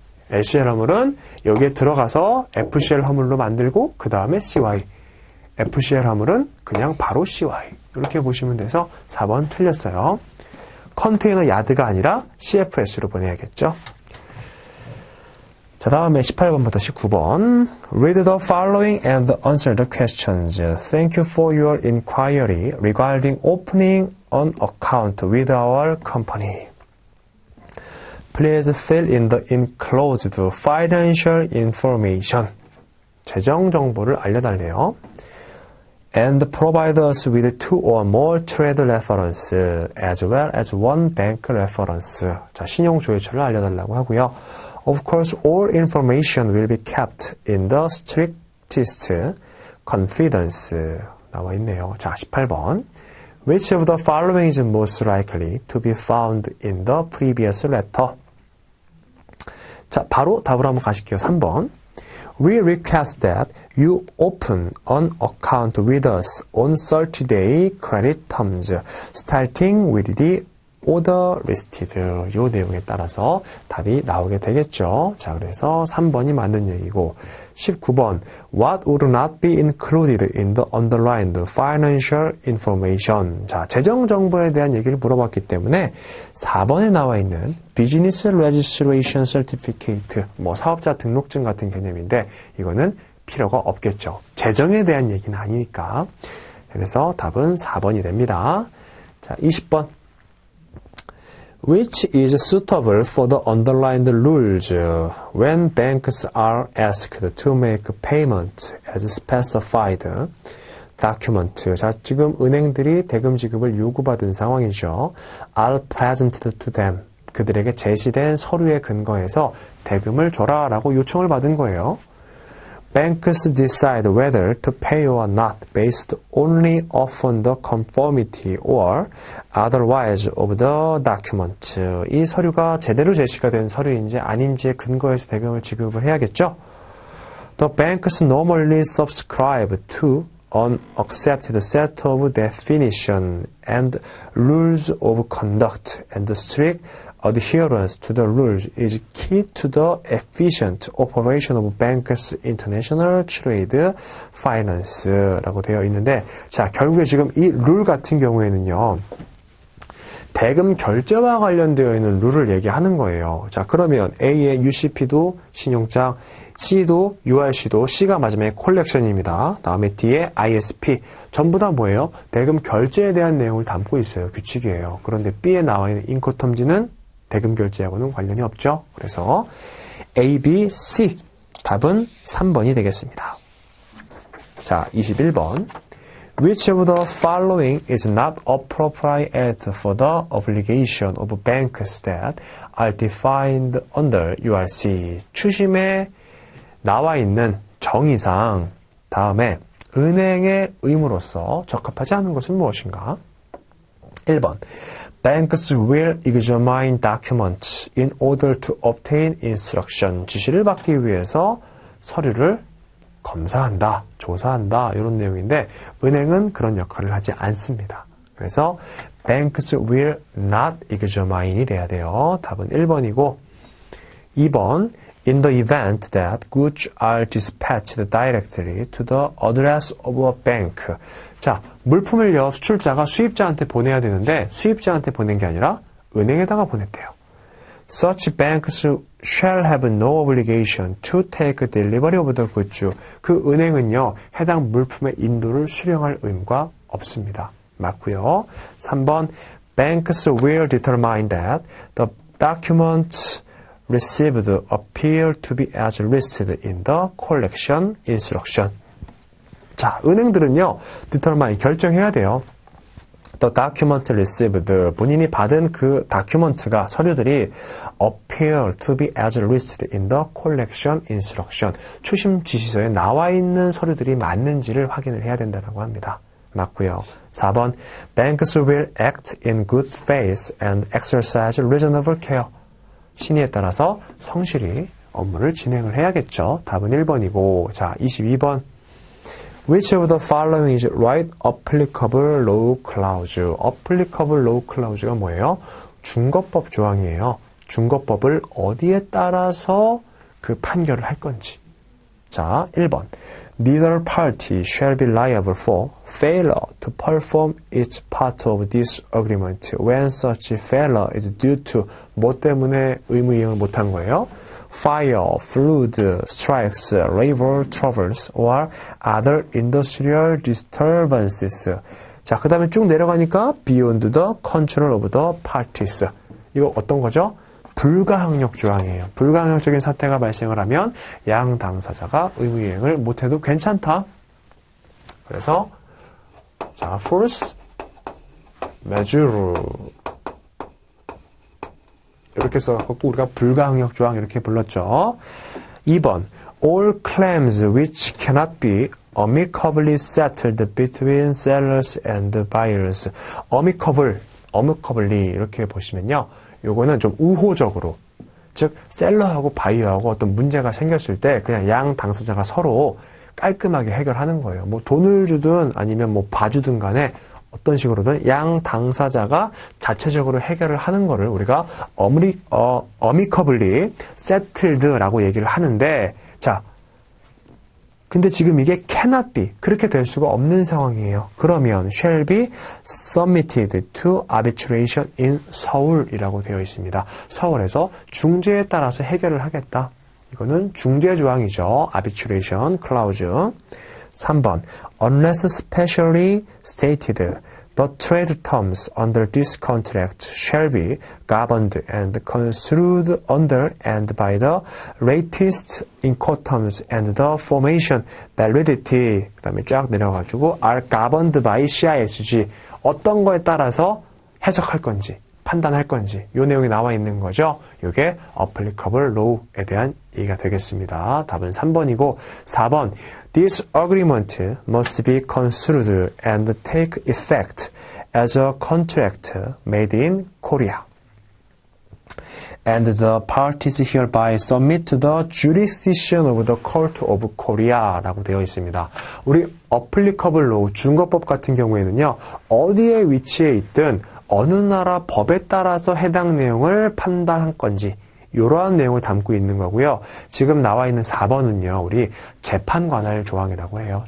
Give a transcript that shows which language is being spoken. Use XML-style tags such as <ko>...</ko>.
<ko>LCL 화물은 여기에 들어가서 FCL 화물로 만들고 그 다음에 CY. FCL 화물은 그냥 바로 CY. 이렇게 보시면 돼서 4번 틀렸어요. 컨테이너 야드가 아니라 CFS로 보내야겠죠. 자, 다음에 18번부터 19번.</ko> <en>Read the following and answer the questions. Thank you for your inquiry regarding opening an account with our company. Please fill in the enclosed financial information.</en> <ko>재정 정보를 알려달래요.</ko> <en>And provide us with 2 or more trade reference as well as 1 bank reference.</en> <ko>자, 신용 조회처를 알려달라고 하고요.</ko> <en>Of course, all information will be kept in the strictest confidence.</en> <ko>나와 있네요. 자, 18번.</ko> <en>Which of the following is most likely to be found in the previous letter?</en> <ko>자, 바로 답을 한번 가실게요. 3번.</ko> <en>We request that you open an account with us on 30-day credit terms, starting with the order listed</en> <ko>요 내용에 따라서 답이 나오게 되겠죠. 자, 그래서 3번이 맞는 얘기고 19번</ko> <en>What would not be included in the underlined financial information?</en> <ko>자, 재정 정보에 대한 얘기를 물어봤기 때문에 4번에 나와 있는 Business Registration Certificate, 뭐 사업자 등록증 같은 개념인데 이거는 필요가 없겠죠. 재정에 대한 얘기는 아니니까. 그래서 답은 4번이 됩니다. 자, 20번.</ko> <en>Which is suitable for the underlined rules when banks are asked to make payment as specified document.</en> <ko>자, 지금 은행들이 대금 지급을 요구받은 상황이죠.</ko> <en>are presented to them.</en> <ko>그들에게 제시된 서류에 근거해서 대금을 줘라라고 요청을 받은 거예요.</ko> <en>Banks decide whether to pay or not based only upon the conformity or otherwise of the document.</en> <ko>이 서류가 제대로 제시가 된 서류인지 아닌지에 근거해서 대금을 지급을 해야겠죠.</ko> <en>The banks normally subscribe to an accepted set of definition and rules of conduct, and strict adherence to the rules is key to the efficient operation of banks' international trade finance</en> <ko>라고 되어 있는데, 자, 결국에 지금 이 룰 같은 경우에는요, 대금 결제와 관련되어 있는 룰을 얘기하는 거예요. 자, 그러면 A의 UCP도 신용장, C도 URC도 C가 마지막에 콜렉션입니다. 다음에 D의 ISP 전부 다 뭐예요? 대금 결제에 대한 내용을 담고 있어요. 규칙이에요. 그런데 B에 나와 있는 인코텀지는 대금 결제하고는 관련이 없죠. 그래서 A, B, C 답은 3번이 되겠습니다. 자, 21번.</ko> <en>Which of the following is not appropriate for the obligation of banks that are defined under URC?</en> <ko>추심에 나와 있는 정의상 다음에 은행의 의무로서 적합하지 않은 것은 무엇인가? 1번.</ko> <en>Banks will examine documents in order to obtain instruction.</en> <ko>지시를 받기 위해서 서류를 검사한다, 조사한다 이런 내용인데 은행은 그런 역할을 하지 않습니다. 그래서</ko> <en>Banks will not examine</en> <ko>이 돼야 돼요. 답은 1번이고 2번.</ko> <en>In the event that goods are dispatched directly to the address of a bank.</en> <ko>자, 물품을요, 수출자가 수입자한테 보내야 되는데 수입자한테 보낸 게 아니라 은행에다가 보냈대요.</ko> <en>Such banks shall have no obligation to take delivery of the goods.</en> <ko>그 은행은요, 해당 물품의 인도를 수령할 의무가 없습니다. 맞고요.</ko> <en>3번, Banks will determine that the documents received appear to be as listed in the collection instruction.</en> <ko>자, 은행들은요, determine, 결정해야 돼요.</ko> <en>The document received,</en> <ko>본인이 받은 그 다큐먼트가, 서류들이</ko> <en>appear to be as listed in the collection instruction.</en> <ko>추심 지시서에 나와 있는 서류들이 맞는지를 확인을 해야 된다고 합니다. 맞고요.</ko> <en>4번, Banks will act in good faith and exercise reasonable care.</en> <ko>신의에 따라서 성실히 업무를 진행을 해야겠죠. 답은 1번이고, 자, 22번.</ko> <en>Which of the following is right applicable law clause?</en> <ko>applicable law clause가 뭐예요? 준거법 조항이에요. 준거법을 어디에 따라서 그 판결을 할 건지. 자, 1번.</ko> <en>Neither party shall be liable for failure to perform its part of this agreement when such failure is due to</en> <ko>뭐 때문에 의무 이행을 못한 거예요?</ko> <en>Fire, flood, strikes, labor troubles, or other industrial disturbances.</en> <ko>자, 그 다음에 쭉 내려가니까</ko> <en>beyond the control of the parties.</en> <ko>이거 어떤 거죠? 불가항력 조항이에요. 불가항력적인 사태가 발생을 하면 양 당사자가 의무이행을 못해도 괜찮다. 그래서 자, force majeure 이렇게 써갖고 우리가 불가항력 조항 이렇게 불렀죠.</ko> <en>2번 all claims which cannot be amicably settled between sellers and buyers.</en> <ko>amicably 이렇게 보시면요. 요거는 좀 우호적으로, 즉 셀러하고 바이어하고 어떤 문제가 생겼을 때 그냥 양 당사자가 서로 깔끔하게 해결하는 거예요. 뭐 돈을 주든 아니면 뭐 봐주든 간에 어떤 식으로든 양 당사자가 자체적으로 해결을 하는 거를 우리가</ko> <en>amicably settled</en> <ko>라고 얘기를 하는데, 자, 근데 지금 이게</ko> <en>cannot be,</en> <ko>그렇게 될 수가 없는 상황이에요. 그러면</ko> <en>shall be submitted to arbitration in</en> <ko>서울이라고 되어 있습니다. 서울에서 중재에 따라서 해결을 하겠다. 이거는 중재 조항이죠. arbitration clause.</ko> <en>3번, unless specially stated, the trade terms under this contract shall be governed and construed under and by the latest Incoterms and the formation, validity,</en> <ko>그 다음에 쫙 내려가지고</ko> <en>are governed by CISG.</en> <ko>어떤 거에 따라서 해석할 건지, 판단할 건지, 이 내용이 나와 있는 거죠. 이게 applicable law에 대한 얘기가 되겠습니다. 답은 3번이고, 4번,</ko> <en>This agreement must be construed and take effect as a contract made in Korea. And the parties hereby submit to the jurisdiction of the Court of Korea</en> <ko>라고 되어 있습니다. 우리 applicable law, 중거법 같은 경우에는요, 어디에 위치해 있든 어느 나라 법에 따라서 해당 내용을 판단한 건지, 이러한 내용을 담고 있는 거고요. 지금 나와 있는 4번은요, 우리 재판 관할 조항이라고 해요.</ko>